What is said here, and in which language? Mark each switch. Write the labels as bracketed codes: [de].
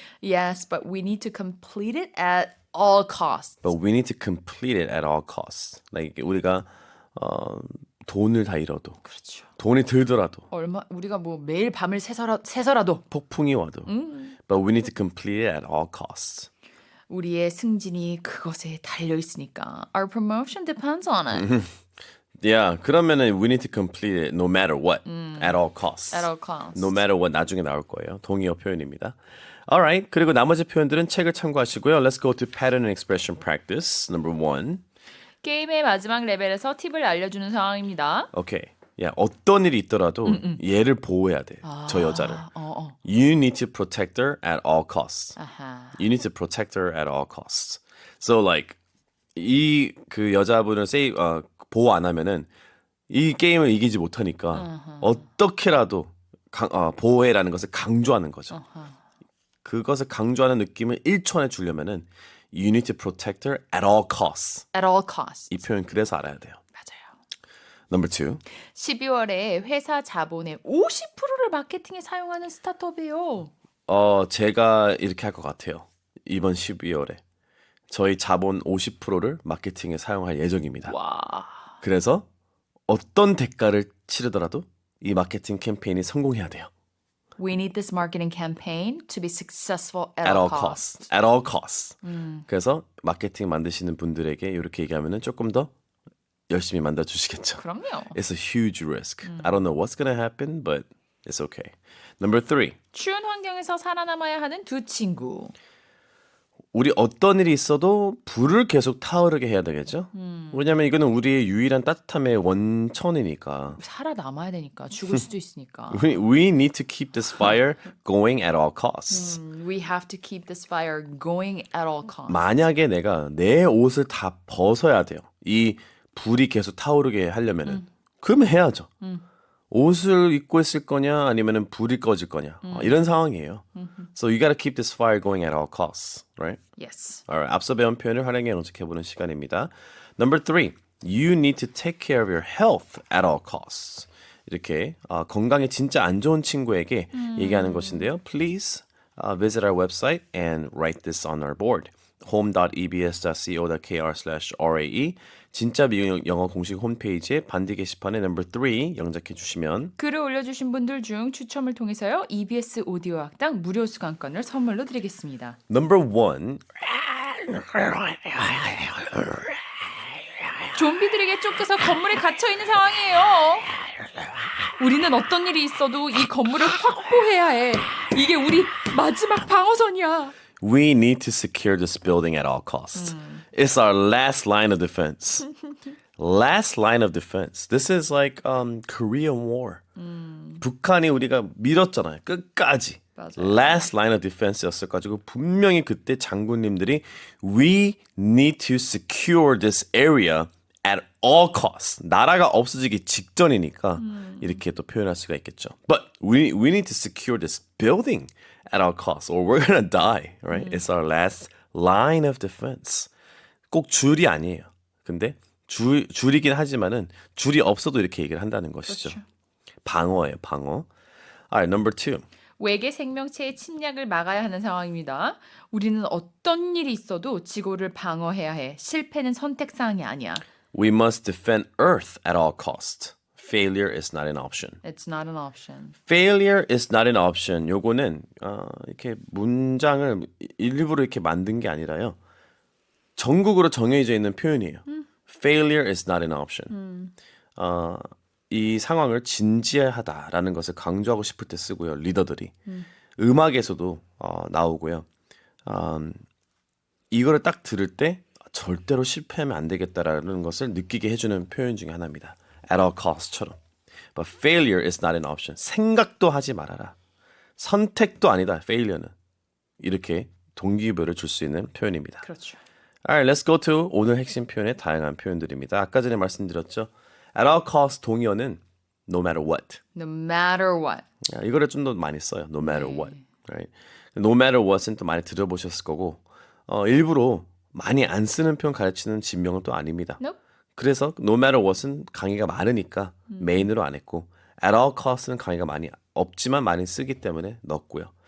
[en] Yes, but we need to complete it at all costs. But we need to complete it at all costs. [ko] Like 우리가 돈을 다 잃어도, 그렇죠. 돈이 들더라도, 우리가 뭐 매일 밤을 새서라도 폭풍이 와도. [en] But we need to complete it at all costs. [ko] 우리의 승진이 그것에 달려 있으니까 [en] our promotion depends on it. Yeah, [ko] 그러면은 [en] we need to complete it no matter what, at all costs. At all costs. [ko] No matter what 나중에 나올 거예요. 동의어 표현입니다. [en] Alright, [ko] 그리고 나머지 표현들은 책을 참고하시고요. [en] Let's go to pattern and expression practice. Number 1. [ko] 게임의 마지막 레벨에서 팁을 알려주는 상황입니다. [en] Okay. [ko] 야, 어떤 일이 있더라도 얘를 보호해야 돼. 저 여자를. [en] You need to protect her at all costs. 아하. You need to protect her at all costs. [ko] So like 이 그 여자분을 보호 안 하면은 이 게임을 이기지 못하니까 어떻게라도 보호해라는 것을 강조하는 거죠. 그것을 강조하는 느낌을 1초 안에 주려면은 [en] You need to protect her at all costs. At all costs. [ko] 이 표현 그래서 알아야 돼요. 맞아요. [en] Number 2. [ko] 12월에 회사 자본의 50%를 마케팅에 사용하는 스타트업이에요. 제가 이렇게 할 것 같아요. 이번 12월에 저희 자본 50%를 마케팅에 사용할 예정입니다. 와. 그래서 어떤 대가를 치르더라도 이 마케팅 캠페인이 성공해야 돼요. [en] We need this marketing campaign to be successful at At all all costs. costs. At all costs. [ko] 그래서 마케팅 만드시는 분들에게 이렇게 얘기하면은 조금 더 열심히 만들어 주시겠죠. 그럼요. [en] It's a huge risk. I don't know what's gonna happen, but it's okay. Number 3. [ko] 추운 환경에서 살아남아야 하는 두 친구. 우리 어떤 일이 있어도 불을 계속 타오르게 해야 되겠죠? 왜냐하면 이거는 우리의 유일한 따뜻함의 원천이니까. 살아남아야 되니까 죽을 수도 있으니까. [en] We need to keep this fire going at all costs. We have to keep this fire going at all costs. [ko] 만약에 내가 내 옷을 다 벗어야 돼요. 이 불이 계속 타오르게 하려면은 그러면 해야죠. 옷을 입고 있을 거냐 아니면은 불이 꺼질 거냐 이런 상황이에요. [en] So you gotta keep this fire going at all costs, right? Yes. [ko] Alright, 앞서 배운 표현을 활용해 연습해보는 시간입니다. [en] Number 3, you need to take care of your health at all costs. [ko] 이렇게 건강에 진짜 안 좋은 친구에게 얘기하는 것인데요. [en] Please visit our website and write this on our board. [ko] home.ebs.co.kr/rae 진짜 미국 영어 공식 홈페이지에 반디 게시판에 number 3 영작해 주시면 글을 올려주신 분들 중 추첨을 통해서요. EBS 오디오 학당 무료 수강권을 선물로 드리겠습니다. [en] number 1 [ko] 좀비들에게 쫓겨서 건물에 갇혀 있는 상황이에요. 우리는 어떤 일이 있어도 이 건물을 확보해야 해. 이게 우리 마지막 방어선이야. [en] We need to secure this building at all costs. It's our last line of defense. Last line of defense. This is like Korean War. [ko] 북한이 우리가 밀었잖아요. 끝까지. 맞아요. [en] Last line of defense였어가지고 [ko] 분명히 그때 장군님들이 [en] We need to secure this area at all costs. [ko] 나라가 없어지기 직전이니까 이렇게 또 표현할 수가 있겠죠. [en] But we need to secure this building at all costs or we're gonna die, right? It's our last line of defense. [ko] 꼭 줄이 아니에요. 근데 줄이긴 하지만은 줄이 없어도 이렇게 얘기를 한다는 것이죠. 그렇죠. 방어예요, 방어. [en] Alright, number 2. [ko] 외계 생명체의 침략을 막아야 하는 상황입니다. 우리는 어떤 일이 있어도 지구를 방어해야 해. 실패는 선택사항이 아니야. [en] We must defend Earth at all costs. Failure is not an option. It's not an option. Failure is not an option. [ko] 요거는 이렇게 문장을 일부러 이렇게 만든 게 아니라요. 전국으로 정해져 있는 표현이에요. [en] Failure is not an option. [ko] 이 상황을 진지하다라는 것을 강조하고 싶을 때 쓰고요. 리더들이. 음악에서도 나오고요. 이거를 딱 들을 때 절대로 실패하면 안 되겠다라는 것을 느끼게 해주는 표현 중에 하나입니다. [en] At all costs처럼. But failure is not an option. [ko] 생각도 하지 말아라. 선택도 아니다. failure는. 이렇게 동기부여를 줄 수 있는 표현입니다. 그렇죠. [en] Alright, let's go to [ko] 오늘 핵심 표현의 다양한 표현들입니다. 아까 전에 말씀드렸죠. At all costs 동의어는 no matter what. [en] No matter what. [ko] 이거를 좀 더 많이 써요. No matter what. Right? No matter what은 또 많이 들어보셨을 거고 일부러 많이 안 쓰는 표현 가르치는 진명은 또 아닙니다. [en] Nope. [ko] 그래서 no matter what은 강의가 많으니까 메인으로 안 했고 at all costs는 강의가 많이 없지만 많이 쓰기 때문에 넣었고요.